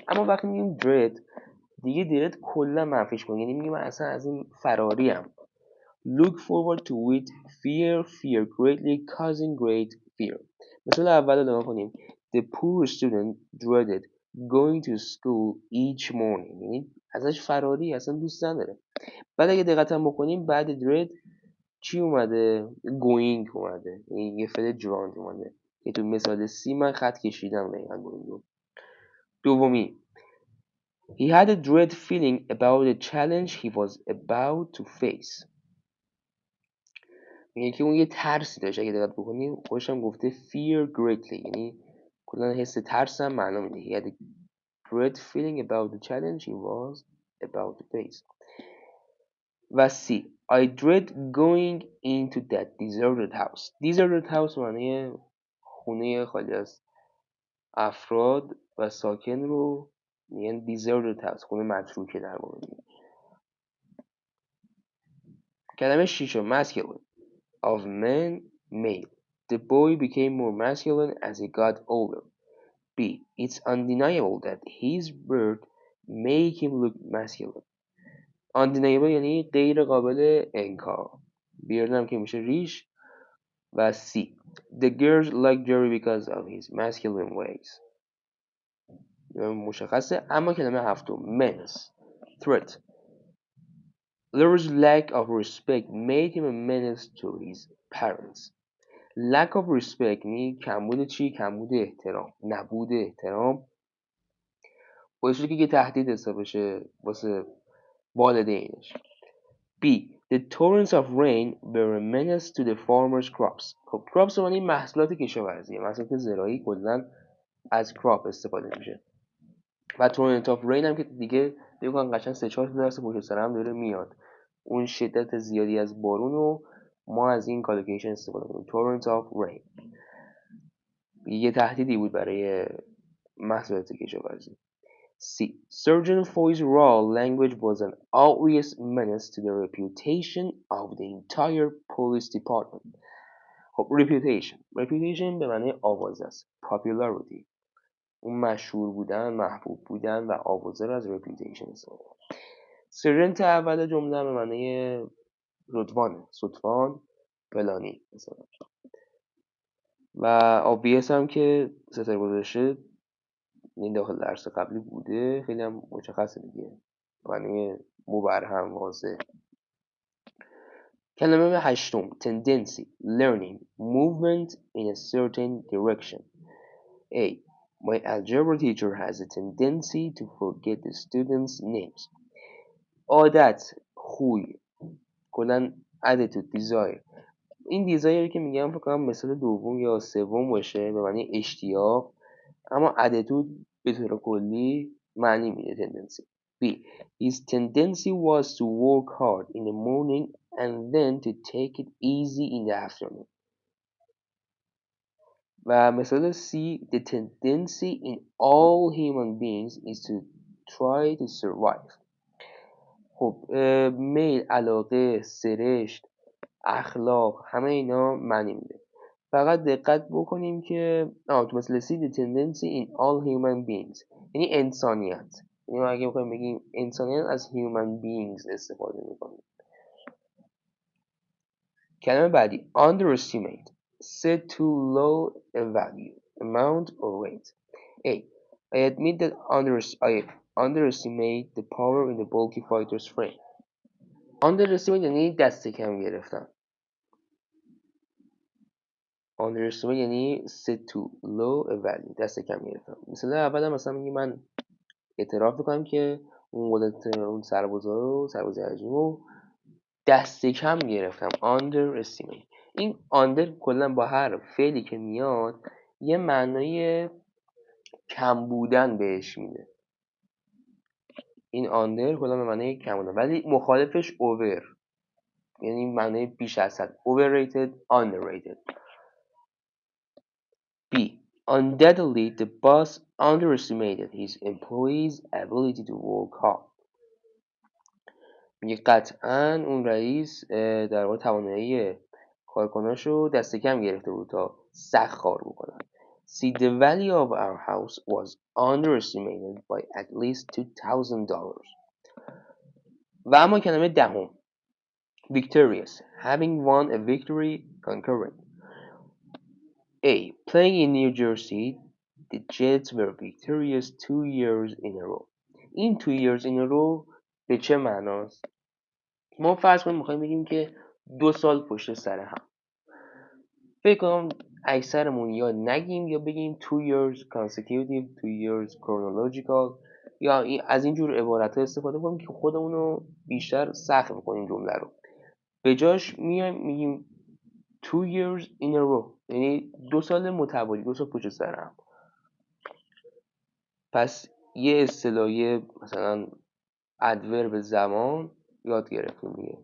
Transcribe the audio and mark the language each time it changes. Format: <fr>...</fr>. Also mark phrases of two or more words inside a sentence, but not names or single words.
<fa>اما وقتی میگیم dread دیگه dread کلا منفیش کن، یعنی میگیم من اصلا از این فراریم.</fa> <en>look forward to with fear greatly causing great fear.</en> <fa>مثال اول رو نگاه کنیم.</fa> <en>The poor student dreaded going to school each morning.</en> <fa>یعنی ازش فراری، اصلا دوست نداره. بعد اگه دقت هم بکنیم بعد dread چی اومده؟ going اومده، یعنی یه فعل جراند اومده که تو مثال سی من خط کشیدم دقیقا going رو.</fa> <en>دومی He had a dread feeling about the challenge he was about to face.</en> <fa>میگه که اون یه ترسی داشت، اگه دقت بکنیم خودش هم گفته</fa> <en>fear greatly،</en> <fa>یعنی کلا حس ترس هم معنا میده.</fa> <en>He had a dread feeling about the challenge he was about to face.</en> <fa>و C.</fa> <en>I dread going into that deserted house. Deserted house</en> <fa>معنی خونه خالی از افراد و ساکن رو میگن</fa> <en>deserted house،</en> <fa>خونه متروکه در واقع. کلمه شیشم</fa> <en>masculine of men male. The boy became more masculine as he got older. B. It's undeniable that his birth made him look masculine.</en> <fa>Undeniable یعنی غیر قابل انکار. بیرد هم که میشه ریش. و C.</fa> <en>The girls like Jerry because of his masculine ways.</en> <fa>مشخصه. اما کلمه هفتم</fa> <en>menace threat. Larry's lack of respect made him a menace to his parents. lack of respect</en> <fa>یعنی کمبود چی؟ کمبود احترام، نبود احترام، باعث شده که یه تهدید حساب بشه واسه والدینش.</fa> <en>B. The torrents of rain were a menace to the farmers' crops.</en> <fa>خب crops یعنی محصولات کشاورزی، محصولات زراعی کلا از crop استفاده میشه. و</fa> <en>torrent of rain</en> <fa>هم که دیگه بگم قشنگ 3-4 درصد پشت سر هم داره میاد، اون شدت زیادی از بارون رو ما از این کالکولیشن استفاده کنیم.</fa> <en>torrent of rain</en> <fa>یه تهدیدی بود برای محصولات کشاورزی.</fa> <en>C. Sergeant Foy's raw language was an obvious menace to the reputation of the entire police department.</en> <fa>خب reputation به معنی آوازه است. popularity اون مشهور بودن، محبوب بودن و آوازه رو از reputation استفاده. سرجنت اول جمله به معنی رتبانه، ستوان، فلانی مثلا. و obvious هم که ستاره گذاشته این داخل درس قبلی بوده، خیلی هم مشخصه دیگه، معنی مبرهم واضح. کلمه هشتم</fa> <en>tendency learning movement in a certain direction. A. My algebra teacher has a tendency to forget the students' names.</en> <fa>عادت، خوی، کلا</fa> <en>attitude، desire.</en> <fa>این دیزایری که میگم فکر کنم مثال دوم یا سوم باشه به معنی اشتیاق، اما attitude به طور کلی معنی میده tendency. B.</fa> <en>His tendency was to work hard in the morning and then to take it easy in the afternoon.</en> <fa>و مثال C.</fa> <en>The tendency in all human beings is to try to survive.</en> <fa>خب میل، علاقه، سرشت، اخلاق، همه اینا معنی میده. فقط دقت بکنیم که تو مثل C.</fa> <en>The tendency in all human beings</en> <fa>یعنی انسانیت، یعنی ما اگه بخوایم بگیم انسانیت از</fa> <en>human beings</en> <fa>استفاده میکنیم. کلمه بعدی</fa> <en>underestimate set too low a value amount or rate. A. I admit that I underestimate the power in the bulky fighter's frame.</en> <fa>underestimate یعنی دست کم گرفتن.</fa> <en>underestimate یعنی set too low a value،</en> <fa>دست کم گرفتن. مثلا اول مثلا میگی من اعتراف میکنم که اون قدرت اون سربازا رو سرباز عجیم رو دست کم گرفتم. underestimate. این under کلا با هر فعلی که میاد یه معنای کم بودن بهش میده. این under کلا به معنای کم بودن، ولی مخالفش over، یعنی معنای بیش از حد.</fa> <en>overrated underrated. B. Undoubtedly the boss underestimated his employees' ability to work hard.</en> <fa>میگه قطعا اون رئیس در واقع توانایی کارکناشو دست کم گرفته بود تا سخت کار بکنن.</fa> <en>See, the value of our house was underestimated by at least $2,000.</en> <fa>و اما کلمه دهم</fa> <en>victorious having won a victory conquering. A. Playing in New Jersey, the Jets were victorious 2 years in a row.</en> <fa>این</fa> <en>2 years in a row</en> <fa>به چه معناست؟ ما فرض کنیم میخوایم بگیم که 2 سال پشت سر هم. فکر کنم اکثرمون یا نگیم یا بگیم</fa> <en>2 years consecutive, 2 years chronological،</en> <fa>یا از اینجور عبارت ها استفاده کنیم که خودمون رو بیشتر سخت میکنیم جمله رو. به جاش میایم میگیم</fa> <en>2 years in a row،</en> <fa>یعنی 2 سال متوالی، 2 سال پشت سر هم. پس یه اصطلاحی مثلا ادورب زمان یاد گرفتیم دیگه.</fa>